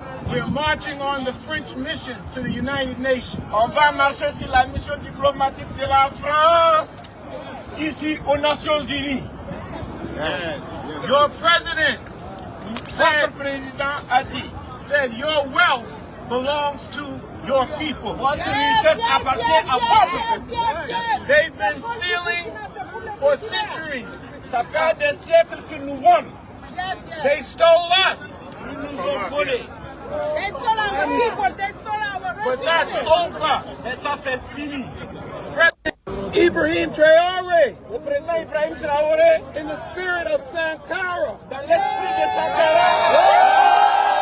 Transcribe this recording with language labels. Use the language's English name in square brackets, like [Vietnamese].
[English] We're marching on the French mission to the United Nations. [French] On va marcher sur la mission diplomatique de la France ici aux Nations Unies. [English] Your president said, said your wealth belongs to your people. [French] Votre richesse appartient à votre peuple. [English] They've been stealing for centuries. [French] Ça fait des siècles qu'ils nous volent. [English] They stole us. [French] Ils nous ont volés. [English] They stole our people. They stole our But that's resources. [French] over. Et ça c'est fini. [English] President Ibrahim Traoré, [French] le président Ibrahim Traoré, [English] in the spirit of Sankara, [French] dans l'esprit de Sankara.